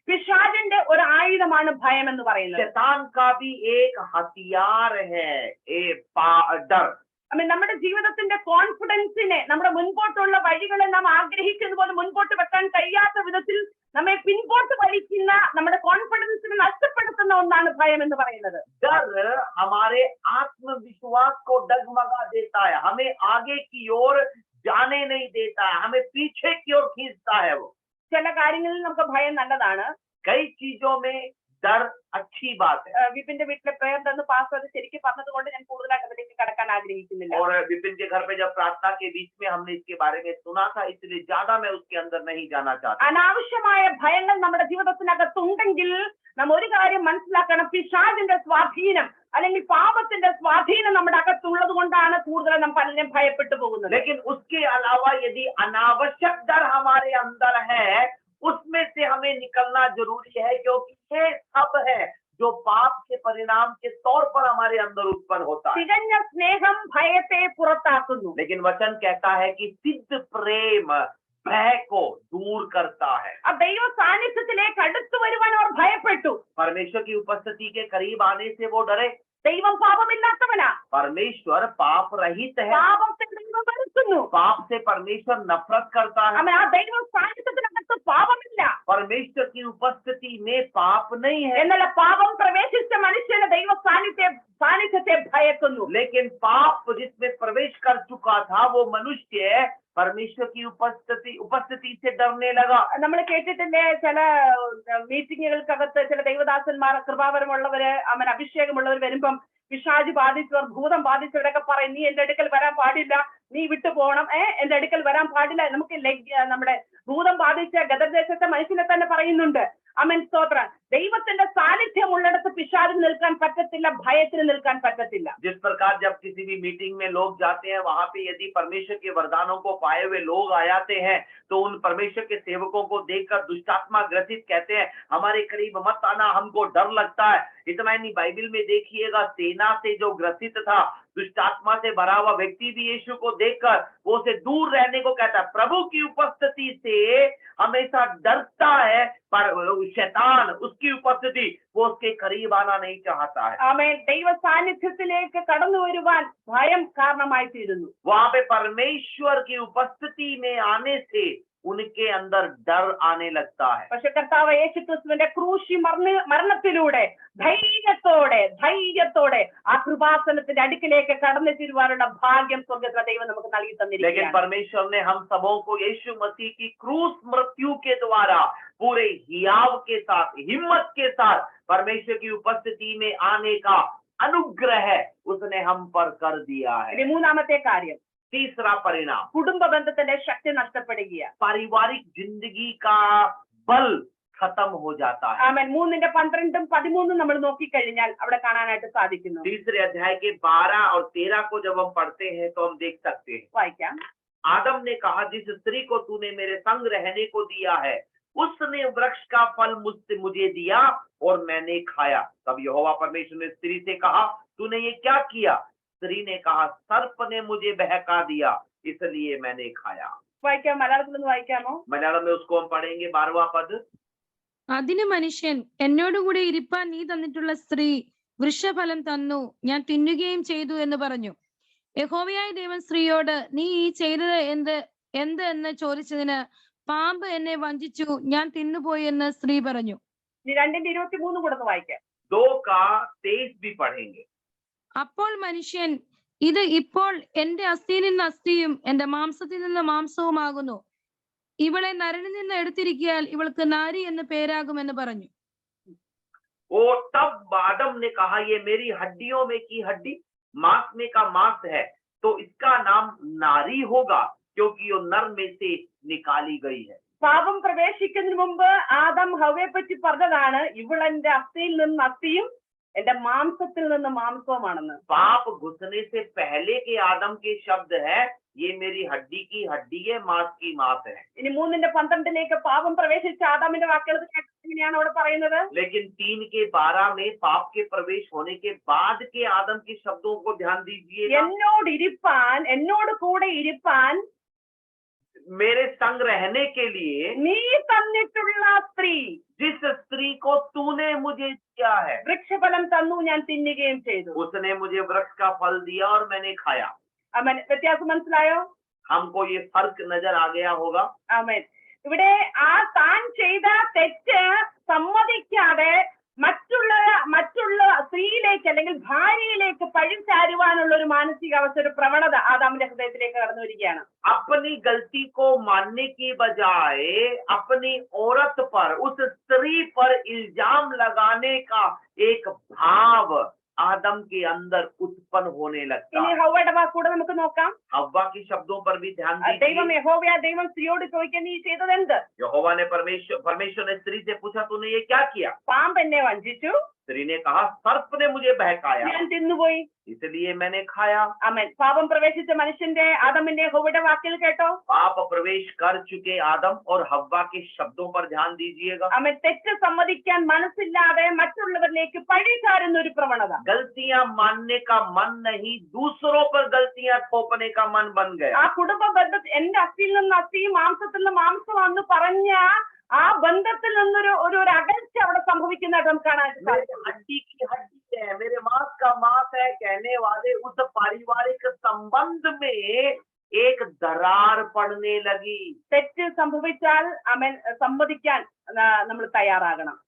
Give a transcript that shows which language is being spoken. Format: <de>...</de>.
<ml>പിശാചിന്റെ ഒരു ആയുധമാണ് ഭയം എന്ന് പറയുന്നത്.</ml> <hi>शैतान का भी एक हथियार है डर।</hi> <ml>നമ്മുടെ ജീവിതത്തിന്റെ കോൺഫിഡൻസിനെ, നമ്മുടെ മുൻപോട്ടുള്ള വഴികളെ നാം ആഗ്രഹിക്കുന്ന പോലെ മുൻപോട്ട് വെക്കാൻ കഴിയാത്ത വിധത്തിൽ നമ്മെ പിൻപോട്ട് വലിക്കുന്ന, നമ്മുടെ കോൺഫിഡൻസിനെ നഷ്ടപ്പെടുത്തുന്ന ഒന്നാണ് ഭയം എന്ന് പറയുന്നത്.</ml> <hi>डर हमारे आत्मविश्वास को डगमगा देता है, हमें आगे की ओर जाने नहीं देता है, हमें पीछे की ओर खींचता है। वो</hi> <ml>ചില കാര്യങ്ങളിൽ നമുക്ക് ഭയം നല്ലതാണ്.</ml> <hi>कई चीजों में डर अच्छी बात है।</hi> <ml>വിപിന്റെ വീട്ടിലെ പ്രേയർ എന്ന് പാസ്റ്റർ അത് ശരിക്കും പറഞ്ഞതുകൊണ്ട് ഞാൻ കൂടുതലായിട്ട് അതിലേക്ക് കടക്കാൻ ആഗ്രഹിക്കുന്നില്ല.</ml> <hi>और विपिन के घर पे जब प्रार्थना के बीच में हमने इसके बारे में सुना था, इसलिए ज्यादा मैं उसके अंदर नहीं जाना चाहता।</hi> <ml>അനാവശ്യമായ ഭയങ്ങൾ നമ്മുടെ ജീവിതത്തിനകത്തുണ്ടെങ്കിൽ നാം ഒരു കാര്യം മനസ്സിലാക്കണം, പിശാചിന്റെ സ്വാധീനം അല്ലെങ്കിൽ പാപത്തിന്റെ സ്വാധീനം നമ്മുടെ അകത്തുള്ളത് കൊണ്ടാണ് കൂടുതൽ നാം പലരും ഭയപ്പെട്ടു പോകുന്നത്.</ml> <hi>लेकिन उसके अलावा यदि अनावश्यक डर हमारे अंदर है, उसमें से हमें निकलना जरूरी है, क्योंकि ये सब है जो पाप के परिणाम के तौर पर हमारे अंदर उत्पन्न होता है।</hi> <ml>തികഞ്ഞ സ്നേഹം ഭയത്തെ പുറത്താക്കുന്നു.</ml> <hi>लेकिन वचन कहता है कि सिद्ध प्रेम भय को दूर करता है।</hi> <ml>ആ ദൈവ സാന്നിധ്യത്തിലേക്ക് അടുത്തു വരുവാൻ അവർ ഭയപ്പെട്ടു.</ml> <hi>परमेश्वर की उपस्थिति के करीब आने से वो डरे।</hi> <ml>ദൈവം പാപമില്ലാത്തവനാ.</ml> <hi>परमेश्वर पाप रहित है।</hi> <ml>പാപത്തെ ദൈവം വെറുക്കുന്നു.</ml> <hi>पाप से परमेश्वर नफरत करता है।</hi> <ml>ആ ദൈവ സാന്നിധ്യത്തിനകത്ത് പാപമില്ല.</ml> <hi>परमेश्वर की उपस्थिति में पाप नहीं है।</hi> <ml>എന്നാൽ പാപം പ്രവേശിച്ച മനുഷ്യന് ദൈവ സാന്നിധ്യത്തെ ഭയക്കുന്നു.</ml> <hi>लेकिन पाप जिसमें प्रवेश कर चुका था, वो मनुष्य परमेश्वर की उपस्थिति से डरने लगा।</hi> <ml>നമ്മൾ കേട്ടിട്ടില്ലേ, ചില മീറ്റിങ്ങുകൾക്കകത്ത് ചില ദൈവദാസന്മാർ, കൃപാവരമുള്ളവര്, അഭിഷേകമുള്ളവർ വരുമ്പം പിശാച് ബാധിച്ചവർ, ഭൂതം ബാധിച്ചവരൊക്കെ പറയും, നീ എന്റെ അടുക്കൽ വരാൻ പാടില്ല, നീ വിട്ടു പോകണം, എന്റെ അടുക്കൽ വരാൻ പാടില്ല. നമുക്ക് നമ്മുടെ ഭൂതം ബാധിച്ച ഗദർദേശത്തെ മനുഷ്യനെ തന്നെ പറയുന്നുണ്ട്. അമേൻ, സ്തോത്രം. ദൈവത്തിന്റെ സാന്നിധ്യം ഉള്ളിടത്ത് പിശാചിന് നിൽക്കാൻ പറ്റത്തില്ല, ഭയത്തിന് നിൽക്കാൻ പറ്റത്തില്ല.</ml> <hi>जिस प्रकार जब किसी भी मीटिंग में लोग जाते हैं, वहां पे यदि परमेश्वर के वरदानों को पाए हुए लोग आ जाते हैं, तो उन परमेश्वर के सेवकों को देखकर दुष्टात्मा ग्रसित कहते हैं, हमारे करीब मत आना, हमको डर लगता है। इतना नहीं, बाइबल में देखिएगा, सेना से जो ग्रसित था, दुष्ट आत्मा से भरा हुआ व्यक्ति भी यीशु को देखकर वो उसे दूर रहने को कहता है। प्रभु की उपस्थिति से हमेशा डरता है, पर शैतान उसकी उपस्थिति वो उसके करीब आना नहीं चाहता है।</hi> <ml>ആമേൻ. ദൈവ സാന്നിധ്യത്തിലേക്ക് കടന്നു വരുവാൻ ഭയം കാരണമായി തീരുന്നു.</ml> <hi>वहां पे परमेश्वर की उपस्थिति में आने से उनके अंदर डर आने लगता है।</hi> <ml>പക്ഷെ കർത്താവ് യേശുക്രിസ്തുവിന്റെ ക്രൂശി മരണത്തിലൂടെ ധൈര്യത്തോടെ ആ കൃപാസനത്തിന്റെ അടുക്കിലേക്ക് കടന്നു തീരുവാനുള്ള ഭാഗ്യം സ്വർഗ്ഗത്തിലെ ദൈവം നമുക്ക് നൽകി</ml> <hi>लेकिन</hi> <ml>തന്നിരിക്കുകയാണ്.</ml> <hi>परमेश्वर ने हम सबों को यीशु मसीह की क्रूस मृत्यु के द्वारा पूरे हियाव के साथ, हिम्मत के साथ परमेश्वर की उपस्थिति में आने का अनुग्रह उसने हम पर कर दिया है।</hi> <ml>ഇനി മൂന്നാമത്തെ കാര്യം,</ml> <hi>तीसरा परिणाम,</hi> <ml>കുടുംബ ബന്ധത്തിന്റെ ശക്തി നഷ്ടപ്പെടുകയാണ്.</ml> <hi>पारिवारिक जिंदगी का बल खत्म हो जाता है।</hi> <ml>ആമേൻ. 3:12-13 നമ്മൾ നോക്കിക്കഴിഞ്ഞാൽ അവിടെ കാണാനായിട്ട് സാധിക്കുന്നു.</ml> <hi>तीसरे अध्याय के 12 और 13 को जब हम पढ़ते हैं तो हम देख सकते हैं।</hi> <ml>വായിക്കാം.</ml> <hi>आदम ने कहा, जिस स्त्री को तूने मेरे संग रहने को दिया है उसने वृक्ष का फल मुझे दिया और मैंने खाया। तब यहोवा परमेश्वर ने स्त्री से कहा, तूने ये क्या किया? स्त्री ने कहा, सर्प ने मुझे बहका दिया इसलिए मैंने खाया।</hi> <ml>വായിക്കാം. മലയാളത്തിലൊന്ന് വായിക്കാമോ?</ml> <hi>मलयालम में उसको हम पढ़ेंगे 12वां पद।</hi> <ml>അതിന് മനുഷ്യൻ എന്നോടുകൂടെ ഇരിപ്പാൻ നീ തന്നിട്ടുള്ള സ്ത്രീ വൃക്ഷഫലം തന്നു, ഞാൻ തിന്നുകയും ചെയ്തു എന്ന് പറഞ്ഞു. യഹോവയായ ദൈവം സ്ത്രീയോട്, നീ ഈ ചെയ്തത് എന്ത് എന്ന് ചോദിച്ചതിന്, പാമ്പ് എന്നെ വഞ്ചിച്ചു, ഞാൻ തിന്നുപോയി എന്ന് സ്ത്രീ പറഞ്ഞു. 2:23 കൂടെ ഒന്ന് വായിക്കാം.</ml> <hi>2 का 23 भी पढ़ेंगे।</hi> <ml>അപ്പോൾ മനുഷ്യൻ, ഇത് ഇപ്പോൾ എന്റെ അസ്ഥിയിൽ നിന്ന് അസ്ഥിയും എന്റെ മാംസത്തിൽ നിന്ന് മാംസവുമാകുന്നു, ഇവളെ നരനിൽ നിന്ന് എടുത്തിരിക്കിയാൽ ഇവൾക്ക് നാരി എന്ന് പേരാകുമെന്ന് പറഞ്ഞു.</ml> <hi>और तब आदम ने कहा, ये मेरी हड्डियों में की हड्डी, मांस में का मांस है, तो इसका नाम नारी होगा क्योंकि वो नर में से निकाली गई है।</hi> <ml>പാപം പ്രവേശിക്കുന്നതിന് മുമ്പ് ആദം ഹവ്വയെ പറ്റി പറഞ്ഞതാണ്, ഇവളെന്റെ അസ്ഥിയിൽ നിന്ന് അസ്ഥിയും എന്റെ മാംസത്തിൽ നിന്ന് മാംസവുമാണെന്ന്.</ml> <hi>पाप घुसने से पहले के आदम के शब्द है, ये मेरी हड्डी की हड्डी है, मांस की मांस है।</hi> <ml>ഇനി 3:12 പാപം പ്രവേശിച്ച ആദാമിന്റെ വാക്കുകൾ എങ്ങനെയാണ് അവിടെ പറയുന്നത്?</ml> <hi>लेकिन 3 के 12 में पाप के प्रवेश होने के बाद के आदम के शब्दों को ध्यान दीजिएगा।</hi> <ml>എന്നോട് കൂടെ ഇരിപ്പാൻ</ml> <hi>मेरे संग रहने के लिए</hi> <ml>നീ തന്നിട്ടുള്ള സ്ത്രീ,</ml> <hi>जिस स्त्री को तूने मुझे दिया है,</hi> <ml>വൃക്ഷഫലം തന്നു, ഞാൻ തിന്നുകയും ചെയ്തു.</ml> <hi>उसने मुझे वृक्ष का फल दिया और मैंने खाया।</hi> <ml>ആമേൻ. വ്യത്യാസം മനസ്സിലായോ?</ml> <hi>हमको ये फर्क नजर आ गया होगा।</hi> <ml>ആമേൻ. ഇവിടെ ആ താൻ ചെയ്ത തെറ്റ് സമ്മതിക്കാതെ മറ്റുള്ള സ്ത്രീയിലേക്ക് അല്ലെങ്കിൽ ഭാര്യയിലേക്ക് പഴിചാരുവാനുള്ള ഒരു മാനസികാവസ്ഥ, ഒരു പ്രവണത ആദാമിന്റെ ഹൃദയത്തിലേക്ക് കടന്നു വരികയാണ്.</ml> <hi>अपनी गलती को मानने की बजाय अपनी औरत पर, उस स्त्री पर इल्जाम लगाने का एक भाव आदम के अंदर उत्पन्न होने लगता</hi> <ml>ഇനി</ml> <hi>है।</hi> <ml>ഹവ്വയുടെ വാക്കൂടെ നമുക്ക് നോക്കാം.</ml> <hi>हव्वा की शब्दों पर भी ध्यान</hi> <ml>ദൈവം</ml> <hi>दीजिए।</hi> <ml>യഹോവയായ ദൈവം സ്ത്രീയോട് ചോദിക്കാൻ, നീ ചെയ്തത് എന്ത്?</ml> <hi>यहोवा ने परमेश्वर ने स्त्री से पूछा, तूने ये क्या किया?</hi> <ml>പാമ്പ് എന്നെ വഞ്ചിച്ചു,</ml> <hi>स्त्री ने कहा, सर्प ने मुझे बहकाया</hi> <ml>ഞാൻ തിന്നുപോയി.</ml> <hi>इसलिए मैंने खाया।</hi> <ml>ആമേൻ. പാപം പ്രവേശിച്ച മനുഷ്യന്റെ ആദമിന്റെ ഹവ്വയുടെ വാക്കുകൾ കേട്ടോ.</ml> <hi>पाप प्रवेश कर चुके आदम और हव्वा के शब्दों पर ध्यान दीजिएगा।</hi> <ml>ആമേൻ. തെറ്റ് സമ്മതിക്കാൻ മനസ്സില്ലാതെ മറ്റുള്ളവരിലേക്ക് പഴിചാരുന്ന ഒരു പ്രവണത.</ml> <hi>गलतियां मानने का मन नहीं, दूसरों पर गलतियां थोपने का मन बन गया।</hi> <ml>ആ കുടുംബ ബന്ധത്തിൽ എന്റെ അസ്ഥിയിൽ നിന്ന് അസ്ഥിയും മാംസത്തിൽ നിന്ന് മാംസമാണെന്ന് പറഞ്ഞ ആ ബന്ധത്തിൽ നിന്നൊരു ഒരു അകൽച്ച അവിടെ സംഭവിക്കുന്നതായിട്ട് നമുക്ക് കാണാൻ</ml> <hi>मेरे</hi> <ml>സാധിക്കും.</ml> <hi>हड्डी की हड्डी है, मेरे मांस का मांस है कहने वाले उस पारिवारिक संबंध में एक दरार पड़ने लगी।</hi> <ml>തെറ്റ് സംഭവിച്ചാൽ അവൻ സമ്മതിക്കാൻ നമ്മൾ തയ്യാറാകണം.</ml>